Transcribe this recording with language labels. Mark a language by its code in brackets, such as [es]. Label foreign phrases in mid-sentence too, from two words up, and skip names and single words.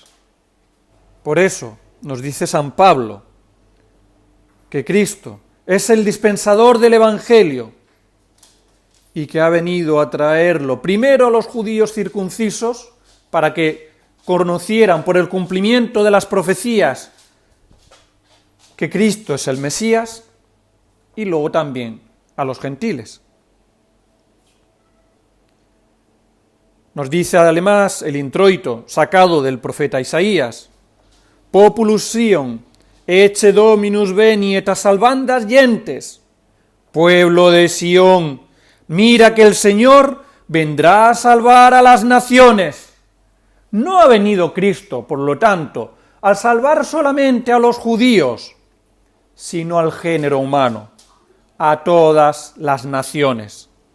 [es] Por eso nos dice San Pablo que Cristo es el dispensador del Evangelio y que ha venido a traerlo primero a los judíos circuncisos para que conocieran por el cumplimiento de las profecías que Cristo es el Mesías, y luego también a los gentiles. Nos dice además el introito sacado del profeta Isaías, [la] Populus Sion, ecce Dominus veni et salvandas gentes, [es] pueblo de Sión, mira que el Señor vendrá a salvar a las naciones. No ha venido Cristo, por lo tanto, al salvar solamente a los judíos, sino al género humano, a todas las naciones.